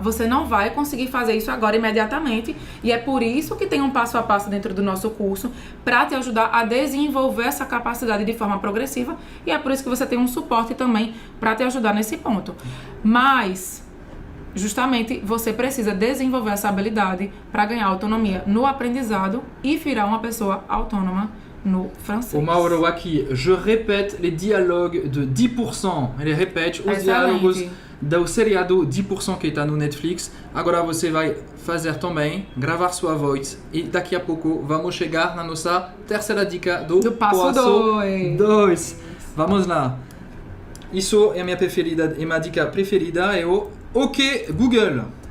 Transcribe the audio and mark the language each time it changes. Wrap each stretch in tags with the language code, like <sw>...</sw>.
<pt>Você não vai conseguir fazer isso agora imediatamente e é por isso que tem um passo a passo dentro do nosso curso para te ajudar a desenvolver essa capacidade de forma progressiva e é por isso que você tem um suporte também para te ajudar nesse ponto. Mas, justamente, você precisa desenvolver essa habilidade para ganhar autonomia no aprendizado e virar uma pessoa autônoma no francês. O Mauro aqui,</pt> <fr>je répète les dialogues de 10%.</fr> <pt>Ele repete os Excelente. diálogos do seriado 10% que está no Netflix. Agora você vai fazer também, gravar sua voz. E daqui a pouco vamos chegar na nossa terceira dica do passo 2. Vamos lá. Isso é a minha preferida, e minha dica preferida é o OK Google.</pt>